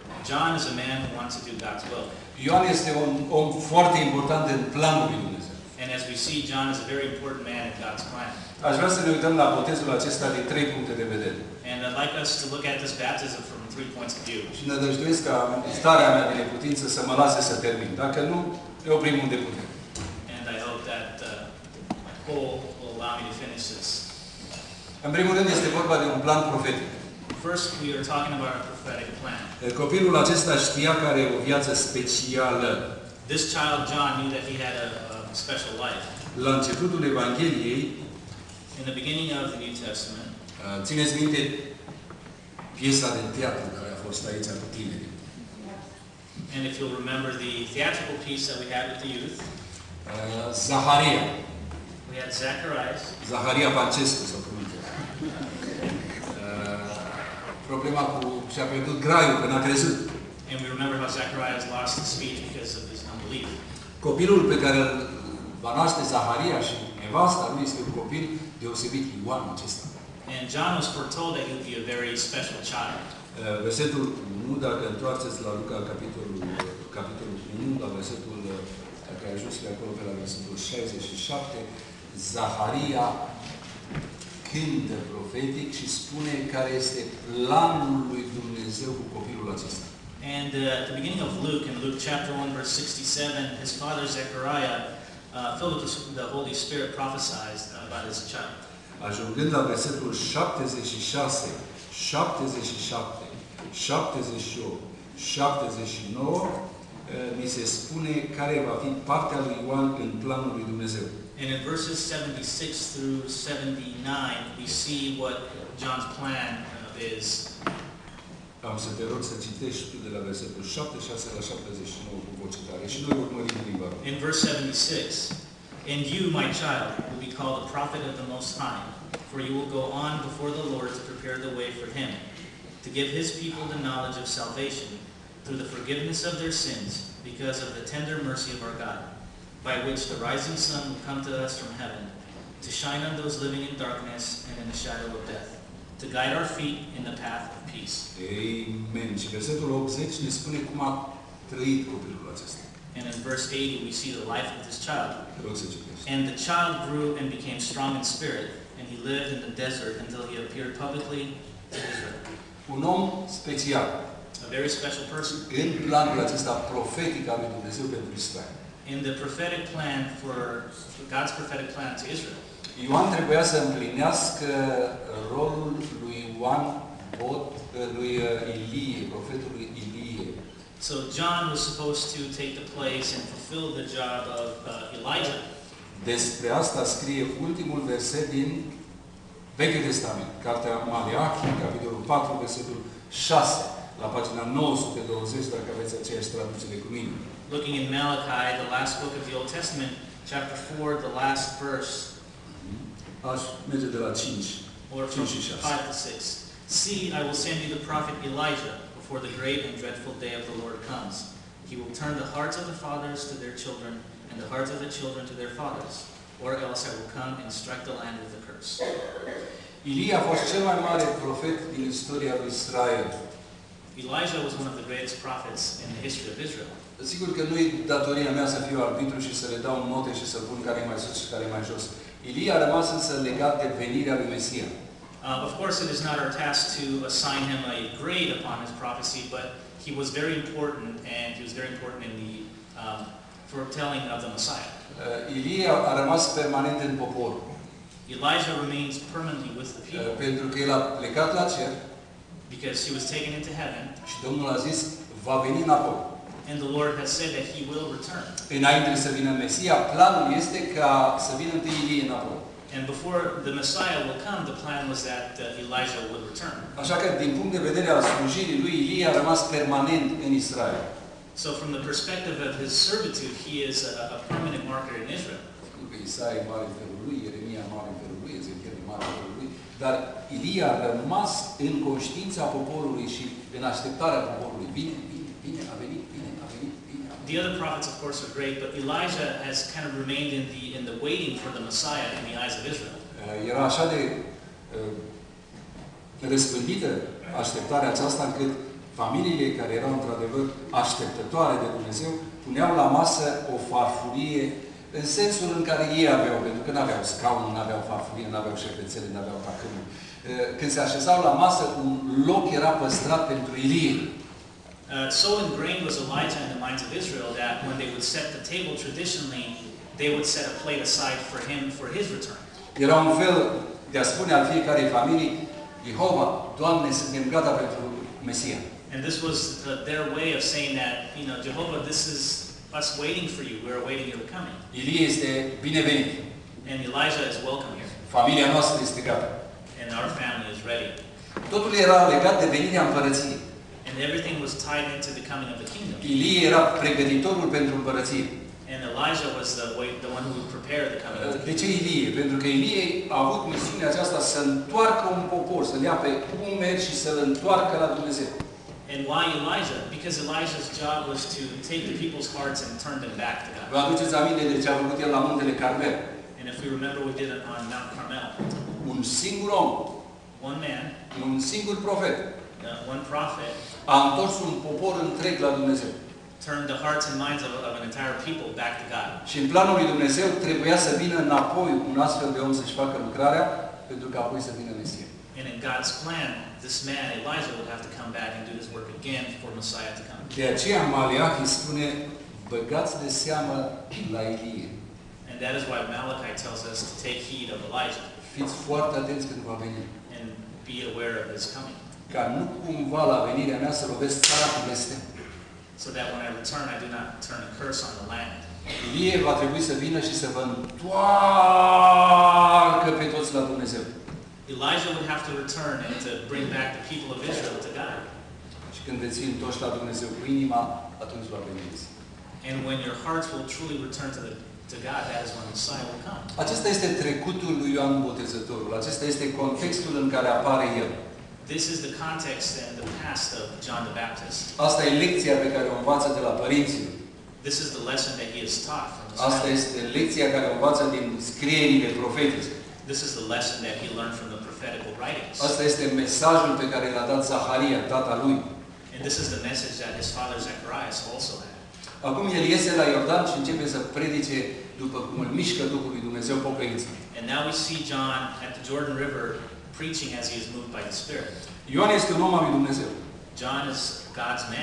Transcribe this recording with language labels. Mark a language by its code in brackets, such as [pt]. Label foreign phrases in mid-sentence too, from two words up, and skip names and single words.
[en] John is a man who wants to do God's will. [ro] Ioan este un om foarte important în planul lui Dumnezeu. [en] And as we see, John is a very important man in God's plan. [ro] Aș vrea să ne uităm la botezul acesta din 3 puncte de vedere. [en] And I'd like us to look at this baptism from 3 points of view. [ro] Și nădăjduiesc ca starea mea de neputință să mă lase să termin. Dacă nu, ne oprim unde putem. [en] And I hope that my Paul will allow me to finish this. [ro] În primul rând este vorba de un plan profetic. [en] First, we are talking about a prophetic plan. [ro] Copilul acesta știa că are o viață specială. [en] This child, John, knew that he had a special life. [ro] La începutul Evangheliei, [en] in the beginning of the New Testament, [ro] țineți minte piesa de teatru care a fost aici cu tinerii. [en] And if you'll remember the theatrical piece that we had with the youth, [ro] Zaharia. [en] we had Zacharias. [ro] Zaharia Pancescu sau cum îl cheamă. Problema cu și-a pierdut graiul, că n-a crezut. [en] And we remember how Zacharias lost his speech because of his unbelief. [ro] Copilul pe care îl va naște Zaharia și nevasta lui este un copil deosebit, Ioan acesta. [en] And John was foretold that he would be a very special child. [ro] Versetul 1, dacă întoarceți la Luca, capitolul 1, la versetul, dacă ai ajuns pe acolo, pe la versetul 67, Zaharia cântă profetic și spune care este planul lui Dumnezeu cu copilul acesta. [en] And at the beginning of Luke, in Luke chapter 1, verse 67, his father Zechariah, filled with the Holy Spirit, prophesied about his child. [ro] Ajungând la versetul 76, 77, 78, 79, ni se spune care va fi partea lui Ioan în planul lui Dumnezeu. [en] And in verses 76 through 79, we see what John's plan is. [ro] Am să te rog să citești tu de la versetul 76 la 79 cu voce tare și noi urmărim limba. [en] In verse 76, and you, my child, will be called a prophet of the Most High, for you will go on before the Lord to prepare the way for Him, to give His people the knowledge of salvation through the forgiveness of their sins, because of the tender mercy of our God, by which the rising sun will come to us from heaven, to shine on those living in darkness and in the shadow of death, to guide our feet in the path of peace. Amen. [ro] Și versetul 80 ne spune cum a trăit copilul acesta. [en] And in verse 80 we see the life of this child. [ro] Te rog să citești. [en] And the child grew and became strong in spirit, and he lived in the desert until he appeared publicly to Israel. [ro] Un om special. [en] A very special person. [ro] În planul acesta profetic al lui Dumnezeu pentru Israel. [en] In the prophetic plan for God's prophetic plan to Israel. [ro] Ioan trebuia să împlinească rolul lui lui Ilie, profetului Ilie. [en] So John was supposed to take the place and fulfill the job of Elijah. [ro] Despre asta scrie ultimul verset din Vechiul Testament, cartea Maleachi, capitolul 4, versetul 6, la pagina 920, dacă aveți aceeași traducere cu mine. [en] Looking in Malachi, the last book of the Old Testament, chapter 4, the last verse. [ro] Aș merge de la 5. [en] Or from 5 to 6. See, I will send you the prophet Elijah before the great and dreadful day of the Lord comes. He will turn the hearts of the fathers to their children and the hearts of the children to their fathers, or else I will come and strike the land with a curse. [ro] Ilie a fost cel mai mare profet din istoria lui Israel. [en] Elijah was one of the greatest prophets in the history of Israel. [ro] Sigur că nu e datoria mea să fiu arbitru și să le dau note și să pun care e mai sus și care e mai jos. Ilie a rămas însă legat de venirea lui Mesia. [en] Of course, it is not our task to assign him a grade upon his prophecy, but he was very important, and he was very important in the foretelling of the Messiah. [ro] Ilie a rămas permanent în popor. [en] Elijah remains permanently with the people. [ro] Pentru că el a plecat la cer. [en] Because he was taken into heaven. [ro] Și Domnul a zis, va veni înapoi. [en] And the Lord has said that he will return. [ro] Înainte să vină Mesia, planul este ca să vină întâi Ilie înapoi. [en] And before the Messiah will come, the plan was that Elijah would return. [ro] Așa că din punct de vedere al slujirii lui, Ilie a rămas permanent în Israel. [en] So from the perspective of his servitude, he is a permanent marker in Israel. [ro] Isaia e mare în felul lui, Ieremia mare în felul lui, Ezechiel e mare în felul lui, dar Ilie a rămas în conștiința poporului și în așteptarea poporului. Bine, a venit. [en] The other prophets, of course, are great, but Elijah has kind of remained in the waiting for the Messiah in the eyes of Israel. [ro] Era așa de răspândită așteptarea aceasta încât familiile care erau într-adevăr așteptătoare de Dumnezeu, puneau la masă o farfurie în sensul în care ei aveau, pentru că nu aveau scaun, nu aveau farfurie, nu aveau șervețele, nu aveau tacâmuri. Când se așezau la masă, un loc era păstrat pentru Ilie. [en] So ingrained was Elijah in the minds of Israel that when they would set the table traditionally, they would set a plate aside for him for his return. [ro] Era un fel de a spune al fiecarei familii, Jehova, Doamne, suntem gata pentru Mesia. [en] And this was their way of saying that, Jehovah, this is us waiting for you. We're awaiting your coming. [ro] Ilie este binevenit. [en] And Elijah is welcome here. [ro] Familia noastră este gata. [en] And our family is ready. [ro] Totul era legat de venirea împărăției. [en] And everything was tied into the coming of the kingdom. [ro] Ilie era pregătitorul pentru împărăție. [en] And Elijah was the one who would prepare the coming of the [ro] De [en] kingdom. [ro] ce Ilie? Pentru că Ilie a avut misiunea aceasta să întoarcă un popor, să-l ia pe umeri și să-l întoarcă la Dumnezeu. [en] And why Elijah? Because Elijah's job was to take the people's hearts and turn them back to God. [ro] Vă aduceți aminte de ce a făcut el la muntele Carmel? [en] And if we remember, we did it on Mount Carmel. [ro] Un singur om, [en] One man, [ro] un singur profet, [en] one prophet, [ro] a întors un popor întreg la Dumnezeu. [en] turned the hearts and minds of an entire people back to God. [ro] Și în planul lui Dumnezeu trebuia să vină înapoi un astfel de om să-și facă lucrarea, pentru că apoi să vină Mesia. [en] And in God's plan, this man, Elijah, would have to come back and do this work again for Messiah to come. [ro] De aceea Maleahi spune, băgați de seamă la Ilie. [en] And that is why Malachi tells us to take heed of Elijah [ro] Fiți foarte atenți când va veni. [en] and be aware of his coming. [ro] Ca nu cumva la venirea mea să lovesc țara cu blestem. [en] So that when I return, I do not turn a curse on the land. [ro] Ilie va trebui să vină și să vă întoarcă pe toți la Dumnezeu. [en] Elijah would have to return and to bring back the people of Israel to God. [ro] Și când veți fi întoși la Dumnezeu cu inima, atunci va veni Mesia. [en] And when your hearts will truly return to God, that is when Messiah will come. [ro] Acesta este trecutul lui Ioan Botezătorul. Acesta este contextul în care apare el. [en] This is the context and the past of John the Baptist. [ro] Asta e lecția pe care o învață de la părinții lui. [en] This is the lesson that he is taught from his [ro] Asta [en] family. [ro] este lecția care o învață din scrierile profetice. [en] This is the lesson that he learned from the prophetical writings. [ro] Asta este mesajul pe care l-a dat Zaharia, tata lui. [en] And this is the message that his father Zacharias also had. [ro] Acum el iese la Iordan și începe să predice după cum îl mișcă Duhul lui Dumnezeu pocăința. [en] And now we see John at the Jordan River preaching as he is moved by the Spirit. [ro] Ioan este un om al lui Dumnezeu. [en] John is God's man.